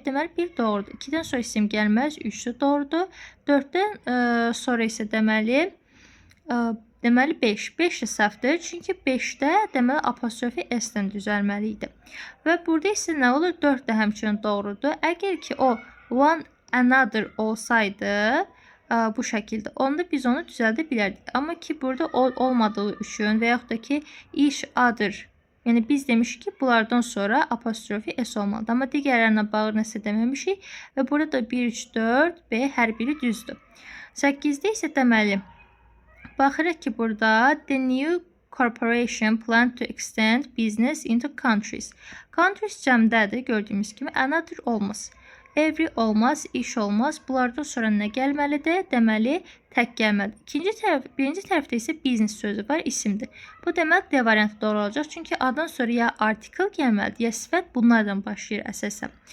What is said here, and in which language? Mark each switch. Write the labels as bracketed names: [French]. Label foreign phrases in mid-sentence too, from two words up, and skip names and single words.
[Azerbaijani] Deməli 1 doğrudur. 2-dən sonra isim gəlməz. 3 də doğrudur. 4-dən sonra isə deməli 5. 5 də səhvdir. Çünki 5-də deməli apostrofi S-dən düzəlməli idi. Və burada isə nə olur? 4 də həmçinin doğrudur. Əgər ki o [English] one another [Azerbaijani] olsaydı bu şəkildə, onda biz onu düzəldə bilərdik. Amma ki burada olmadığı üçün və yaxud da ki [English] each other, [Azerbaijani] yəni biz demişik ki bunlardan sonra apostrofi S olmalıdır. Amma digərlərinə bağlı nəsə deməmişik və burada da 1, 3, 4, B hər biri düzdür. 8-də isə deməli baxırıq ki burada [English] the new corporation plan to extend business into countries. [Azerbaijani] Countries cəmdədir gördüyümüz kimi, another olmaz. Every olmaz, iş olmaz. Bunlardan sonra nə gəlməlidir? Deməli, tək gəlməlidir. Birinci tərəfdə isə business sözü var, isimdir. Bu demək D variantı doğru olacaq. Çünki addan sonra ya artikel gəlməlidir, ya sifət bunlardan başlayır əsasən.